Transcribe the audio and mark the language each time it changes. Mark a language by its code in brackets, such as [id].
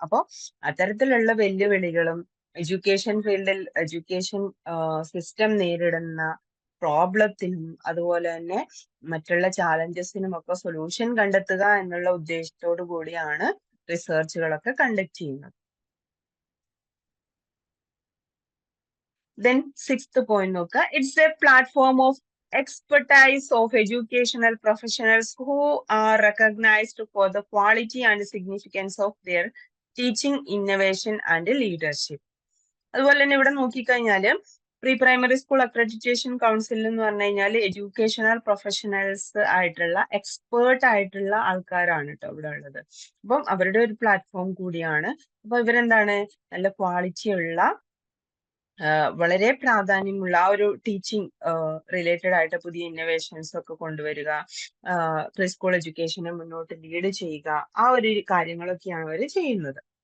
[ml] അപ്പോൾ അത്തരത്തിലുള്ള വെല്ലുവിളികളും എഡ്യൂക്കേഷൻ ഫീൽഡിൽ എഡ്യൂക്കേഷൻ സിസ്റ്റം നേരിടുന്ന പ്രോബ്ലത്തിനും അതുപോലെ തന്നെ മറ്റുള്ള ചാലഞ്ചസിനും ഒക്കെ സൊല്യൂഷൻ കണ്ടെത്തുക എന്നുള്ള ഉദ്ദേശത്തോടു കൂടിയാണ് റിസർച്ചുകളൊക്കെ കണ്ടക്ട് ചെയ്യുന്നത്. [en] Then sixth point [ml] നോക്കുക, [en] it's a platform of expertise of educational professionals who are recognized for the quality and significance of their teaching, innovation and leadership. [ml] അതുപോലെ തന്നെ ഇവിടെ നോക്കിക്കഴിഞ്ഞാൽ pre primary school accreditation council എന്ന് പറഞ്ഞു കഴിഞ്ഞാൽ educational professionals ആയിട്ടുള്ള expert ആയിട്ടുള്ള ആൾക്കാരാണ് കേട്ടോ ഇവിടെ ഉള്ളത്. അപ്പം അവരുടെ ഒരു പ്ലാറ്റ്ഫോം കൂടിയാണ്. അപ്പൊ ഇവരെന്താണ് നല്ല ക്വാളിറ്റി ഉള്ള വളരെ പ്രാധാന്യമുള്ള ആ ഒരു ടീച്ചിങ് റിലേറ്റഡ് ആയിട്ട് പുതിയ ഇന്നോവേഷൻസ് ഒക്കെ കൊണ്ടുവരിക, പ്രീ സ്കൂൾ എഡ്യൂക്കേഷനെ മുന്നോട്ട് ലീഡ് ചെയ്യുക, ആ ഒരു കാര്യങ്ങളൊക്കെയാണ് അവർ ചെയ്യുന്നത്.